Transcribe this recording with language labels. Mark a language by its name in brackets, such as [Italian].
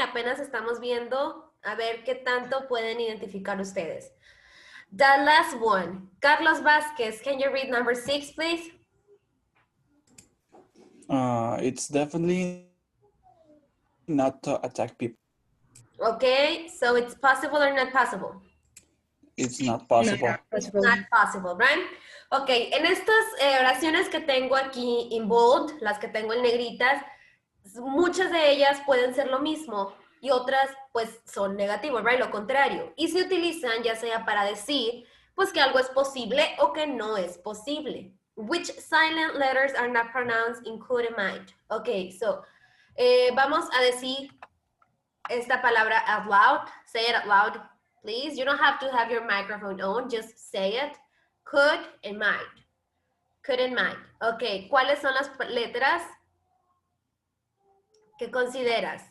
[Spanish] Apenas estamos viendo a ver qué tanto pueden identificar ustedes. [English] The last one, Carlos Vázquez, can you read number 6, please? It's definitely not to attack people. Okay, so it's possible or not possible? It's not possible. It's not possible, right? [Spanish] Ok, en estas oraciones que tengo aquí en bold, las que tengo en negritas, muchas de ellas pueden ser lo mismo. y otras pues son negativos, right? Lo contrario. Y se utilizan ya sea para decir pues que algo es posible o que no es posible. [English] Which silent letters are not pronounced including might? Okay, so [Spanish] vamos a decir esta palabra [English] out loud. Say it out loud, please. You don't have to have your microphone on, just say it. Could and might. Could and might. [Spanish] Okay, ¿cuáles son las letras que consideras?